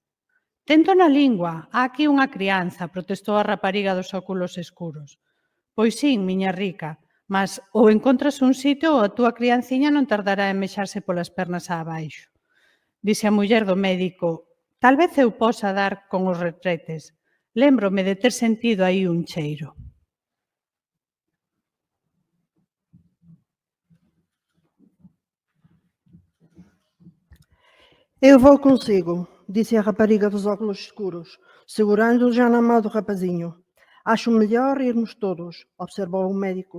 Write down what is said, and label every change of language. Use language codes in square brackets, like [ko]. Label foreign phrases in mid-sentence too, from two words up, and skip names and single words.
[gl] Tento na lingua, há aquí unha crianza, protestou a rapariga dos óculos escuros. Pois sí, miña rica, mas ou encontras un sitio ou a túa crianciña non tardará en mexarse polas pernas abaixo. Dise a muller do médico, tal vez eu posa dar con os retretes. Lémbrome de ter sentido aí un cheiro. [pt] Eu vou consigo, disse a rapariga dos óculos escuros, segurando já na mão do rapazinho. Acho melhor irmos todos, observou o médico.